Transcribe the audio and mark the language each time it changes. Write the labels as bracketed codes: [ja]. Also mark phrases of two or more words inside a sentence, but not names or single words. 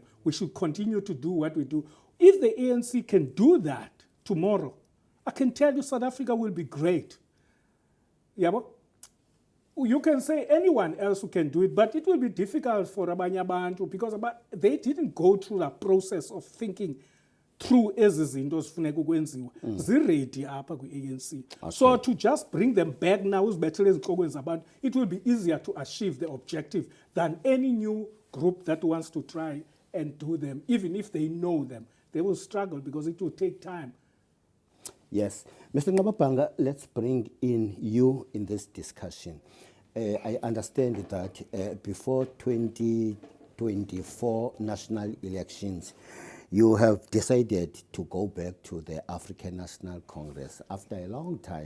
[en] We should continue to do what we do. If the ANC can do that tomorrow, I can tell you South Africa will be great. You can say anyone else who can do it, but it will be difficult for [xh] Abanye Abantu [en] because they didn't go through the process of thinking through [xh] ezi zinto zifuneka ukwenziwa ziredi apha kwi-ANC. [en] So to just bring them back now [xh] uzibethele ezinhlokweni zabantu, [en] it will be easier to achieve the objective than any new group that wants to try and do them. Even if they know them, they will struggle because it will take time. Yes. Mr. Ngababhanga, let's bring in you in this discussion. I understand that before 2024 national elections, you have decided to go back to the African National Congress after a long time.